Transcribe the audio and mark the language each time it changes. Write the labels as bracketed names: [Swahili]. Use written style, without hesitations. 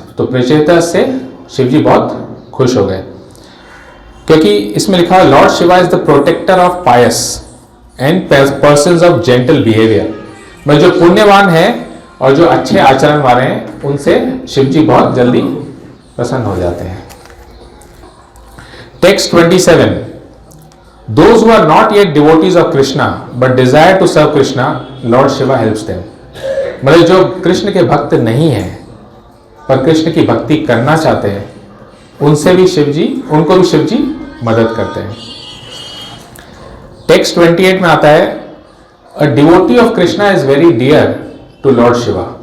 [Hindi] तो प्रचेतास से शिव जी बहुत खुश हो गए, क्योंकि इसमें लिखा है [English] Lord Shiva is the protector of pious and persons of gentle behaviour. [Hindi] मैं जो पुण्यवान है और जो अच्छे आचरण वाले हैं उनसे शिव जी बहुत जल्दी प्रसन्न हो जाते हैं। [English] Text 27, Those who are not yet devotees of Krishna but desire to serve Krishna, Lord Shiva helps them. [Hindi] मतलब जो कृष्ण के भक्त नहीं हैं पर कृष्ण की भक्ति करना चाहते हैं, उनको भी शिव जी मदद करते हैं। टेक्स्ट 28 में आता है, [English] A devotee of Krishna is very dear to Lord Shiva.